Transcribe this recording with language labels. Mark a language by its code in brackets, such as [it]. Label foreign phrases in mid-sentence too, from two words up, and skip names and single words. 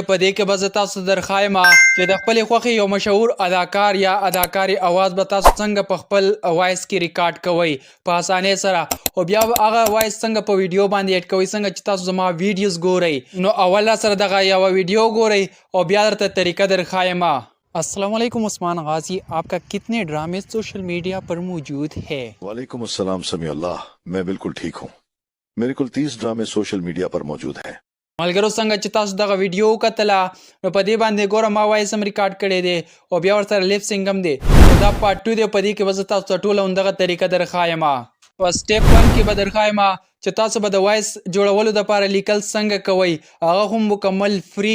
[ps] په دې کې به زه تاسو درښایم چې د خپلې خوښې یو مشهور اداکار یا اداکارې اواز به تاسو څنګه په خپل وایس کې ریکارډ کوئ په اسانۍ سره، او بیا به هغه وایس څنګه په ویډیو باندې ایډ کوئ څنګه چې تاسو زما ویډیوز ګورئ. نو اول سره دغه یوه ویډیو ګورئ او بیا درته طریقه درښایم. [ur] السلام علیکم عثمان غازی، آپ کا کتنے ڈرامے [en] social media [ur] پر موجود ہے? وعلیکم السلام سمیع اللہ، میں بالکل ٹھیک ہوں۔ میرے کل 30 ڈرامے [en] social media [ur] پر موجود ہیں. [ps] ملګرو څنګه چې تاسو دغه ویډیو وکتله نو په دې باندې ګوره ما وایس هم ریکارډ کړی دی او بیا ورسره [en] lip sync [ps] هم دی. نو دا پارت 2 دی، په دې کې به زه تاسو ته ټوله همدغه طریقه درښایم. په سټیپ 1 کې به درښایم چې تاسو به د وایس جوړولو دپاره لیکل څنګه کوئ، هغه هم مکمل فری.